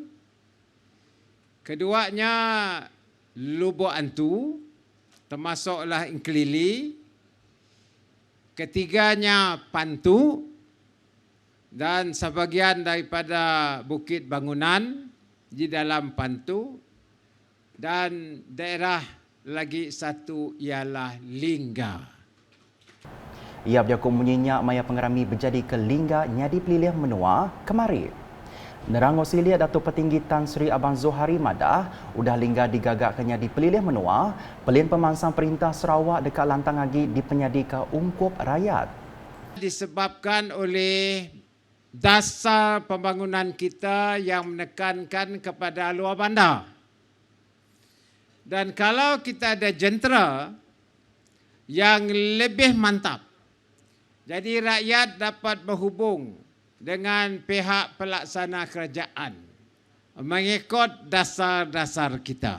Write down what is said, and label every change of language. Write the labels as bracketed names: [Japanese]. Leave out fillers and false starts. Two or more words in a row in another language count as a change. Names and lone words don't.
[Malay] Keduanya Lubuk Antu, termasuklah Inkelili. Ketiganya Pantu dan sebahagian daripada Bukit Bangunan di dalam Pantu, dan daerah lagi satu ialah Lingga. [Iban] Ia berjakut menyenyak maya pengerami berjadi ke Lingga nyadi Pelilian Menua kemari. Nerang Osilia Datuk Petinggi Tan Sri Abang Zohari Madah udah lingga digagakkannya di Pelilian Menua, pelin pemansang Perintah Sarawak dekat lantang lagi di penyadika ungkup rakyat. [Malay] Disebabkan oleh dasar pembangunan kita yang menekankan kepada luar bandar. Dan kalau kita ada jentera yang lebih mantap, jadi rakyat dapat berhubung dengan pihak pelaksana kerajaan mengikut dasar-dasar kita.